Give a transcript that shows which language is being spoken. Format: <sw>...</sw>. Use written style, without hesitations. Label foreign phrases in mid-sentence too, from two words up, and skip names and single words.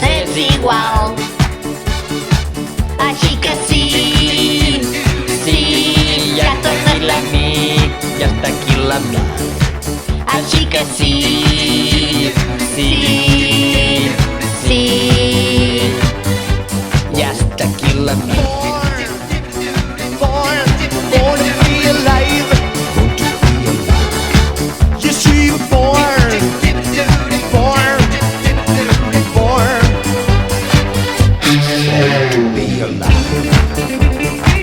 <ca>És igual. Així que sí, ja està aquí l'amic, ja està aquí l'amic. Així que sí, ja està aquí l'amic.</ca> <en>Born to be alive. Yes, we were born to be alive.</en>